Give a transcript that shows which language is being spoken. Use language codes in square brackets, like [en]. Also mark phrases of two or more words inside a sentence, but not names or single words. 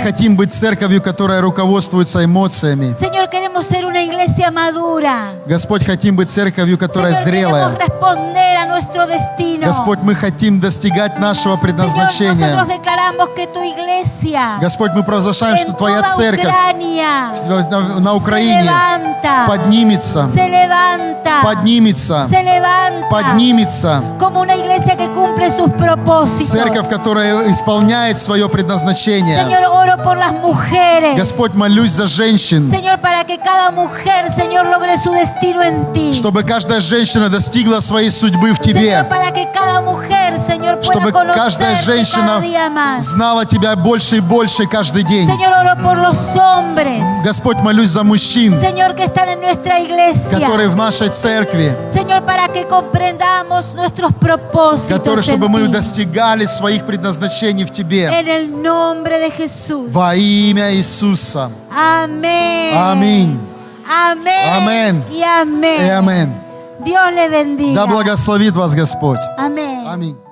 [ru] хотим быть церковью, которая руководствуется эмоциями. [es] Señor, queremos ser una iglesia madura. [ru] Господь, хотим быть церковью, которая [es] Señor, [ru] зрелая. [es] queremos responder a nuestro destino. [ru] Господь, мы хотим достигать нашего [es] Señor, [ru] предназначения. [es] nosotros declaramos que tu iglesia [ru] Господь, мы провозглашаем, что [es] en [ru] Твоя [es] toda [ru] церковь [es] Ucrania [ru] на [es] se [ru] Украине [es] levanta, [ru] поднимется, [es] se levanta, [ru] поднимется, [es] se levanta [ru] поднимется. [es] como una iglesia que cumple sus propósitos. [ru] Церковь, которая исполняет свое предназначение. [es] Señor, oro por las mujeres. [ru] Господь, молюсь за женщин, [es] Señor, para que cada mujer, Señor, logre su destino en ti. [ru] чтобы каждая женщина достигла своей судьбы в [es] Señor, [ru] Тебе, [es] para que cada mujer, Señor, pueda [ru] чтобы каждая [es] conocerte [ru] женщина [es] cada día más. [ru] знала Тебя больше и больше каждый день. [es] Señor, oro por los hombres, [ru] Господь, молюсь за мужчин, [es] Señor, que están en nuestra iglesia. [ru] которые в нашей церкви, [es] Señor, para que comprendamos nuestros propósitos [ru] которые, [es] en [ru] чтобы мы [es] ti. [ru] достигали своих предназначений в Тебе. [es] En el nombre de Jesús. [ru] Во имя Иисуса. [es] Amén. [ru] Аминь. [es] Amén. Amén. Y amén. [ru] И аминь. [es] Dios le bendiga. [ru] Да благословит вас Господь. [es] Amén. [ru] Аминь.